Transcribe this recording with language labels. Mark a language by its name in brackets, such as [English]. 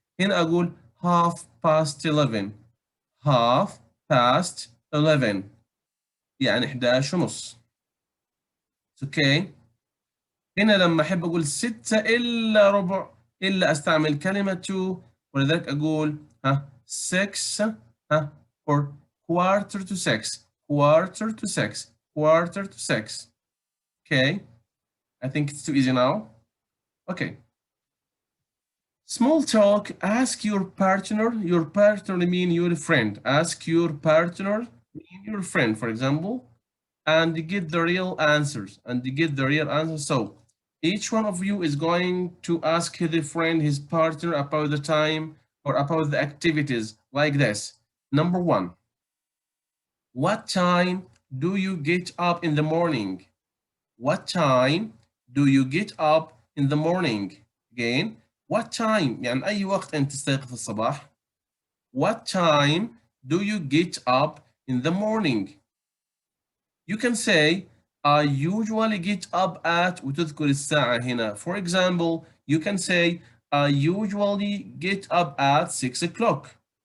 [Arabic] هنا أقول [English] half past 11. half past 11 [Arabic] يعني [English] 11:30. [Arabic] اوكي. هنا لما احب اقول 6 الا ربع الا استعمل كلمة to، ولذلك اقول 6 or [English] quarter to 6. quarter to 6. quarter to 6. Okay. I think it's too easy now. Okay. Small talk. Ask your partner. Your partner mean your friend. Ask your partner mean your friend, for example, and get the real answers. So each one of you is going to ask his friend, his partner, about the time or about the activities like this. Number 1. What time do you get up in the morning? What time do you get up in the morning? Again, what time [Arabic] يعني أي وقت أنت تستيقظ الصباح. [English] What time do you get up in the morning? You can say I usually get up at [Arabic] وتذكر الساعة هنا. [English] For example, you can say I usually get up at 6 o'clock.